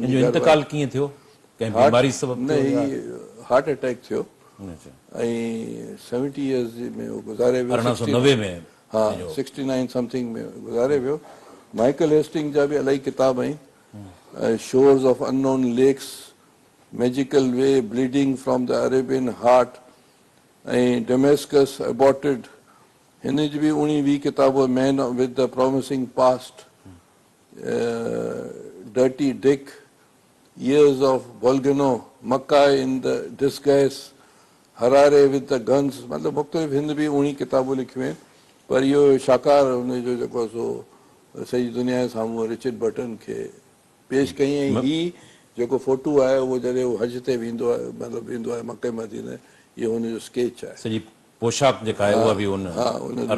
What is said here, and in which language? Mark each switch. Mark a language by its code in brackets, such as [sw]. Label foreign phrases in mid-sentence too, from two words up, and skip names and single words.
[sd] हिन जो इंतकाल कीअं थियो? कंहिं बीमारी सबब न थियो ही या? [en] heart attack [sd] थियो अच्छा। ऐं 70 इयर्स में वो गुज़ारे वियो। 1890 में? हा, 69 समथिंग में गुज़ारे वियो। माइकल हेस्टिंग जा बि इलाही किताब आहिनि, शोर्स ऑफ अननोन लेक्स, मैजिकल वे, ब्लीडिंग फ्रॉम द अरेबियन हार्ट ऐं डेमेस्कस अबॉर्टेड। हिन जी बि 19-20 किताब, मैन विद द प्रॉमिसिंग पास्ट, डर्टी डिक, years of volcano, Makkah in the disguise, हरारे विद द गन्स, मतिलबु मुख़्तलिफ़ हिंद बि 19 किताबूं लिखियूं आहिनि। पर इहो शाकार हुनजो जेको सो सॼी दुनिया जे साम्हूं रिचर्ड बर्टन खे पेश कई। ऐं ही जेको फोटो आहे उहो जॾहिं उहो हज ते वेंदो आहे, मतिलबु वेंदो आहे मके मदीने, इहो हुनजो स्केच आहे। सॼी पोशाक जेका आहे उहा बि उन अरब